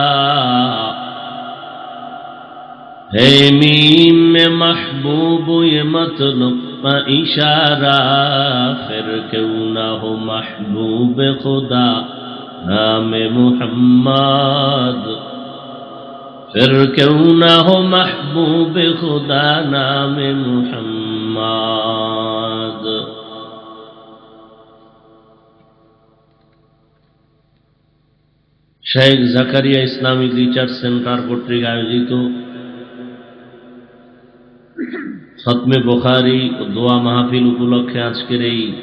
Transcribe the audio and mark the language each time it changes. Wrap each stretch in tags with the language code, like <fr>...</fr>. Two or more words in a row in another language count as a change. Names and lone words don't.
<ur>ہے میم میں محبوب یہ مطلب اشارہ پھر کیوں نہ ہو محبوب خدا نام محمد پھر کیوں نہ ہو محبوب خدا نام</ur> <bn>محمد শেখ জাকারিয়া ইসলামিক রিসার্চ সেন্টার কর্তৃক আয়োজিত খতমে বুখারী ও দোয়া মাহফিল উপলক্ষে আজকের এই</bn>